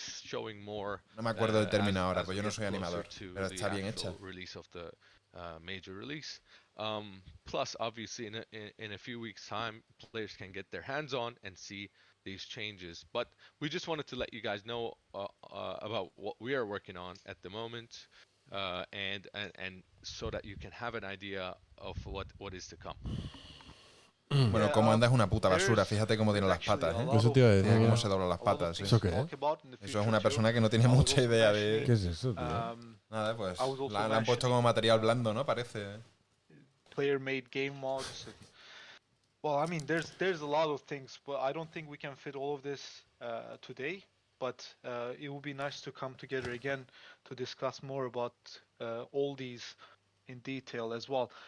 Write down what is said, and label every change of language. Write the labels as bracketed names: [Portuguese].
[Spanish] No me acuerdo del término ahora, pues yo no soy animador, pero está bien hecha. [English] Major release. Plus, obviously, in a few weeks' time, players can get their hands on and see these changes. But we just wanted to let you guys know about what we are working on at the moment, and so that you can have an idea of what is to come. [Spanish] Bueno, cómo anda es una puta basura. Fíjate cómo tiene las patas, ¿eh? Eso te iba a decir. Fíjate cómo se doblan las patas. ¿Sí? ¿Eso qué es? Eso es una persona que no tiene mucha idea de... ¿Qué es eso, tío? Nada, pues la han puesto como material blando, ¿no? Parece. [English] Player-made game mods. Well, I mean, there's a lot of things, but I don't think we can fit all of this today. But it would be nice to come together again to discuss more about all these in detail as well.